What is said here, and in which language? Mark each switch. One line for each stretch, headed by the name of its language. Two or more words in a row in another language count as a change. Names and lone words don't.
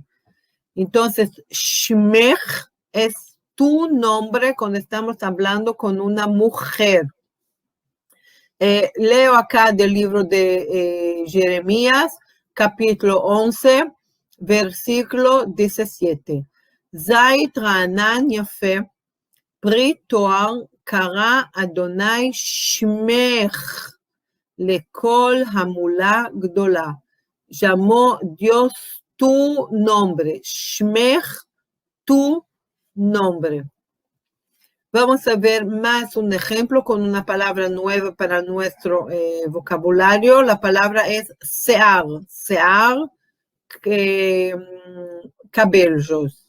Spanish: Entonces, Shmech es tu nombre cuando estamos hablando con una mujer. Leo acá del libro de Jeremías, capítulo 11, versículo 17.
Hebrew: זית רענן יפה פרי תואר קרא יהוה שמך לקול המולה גדולה.
Spanish: Llamó Dios tu nombre, Shmech, tu nombre. Vamos a ver más un ejemplo con una palabra nueva para nuestro vocabulario. La palabra es sear, sear, cabellos.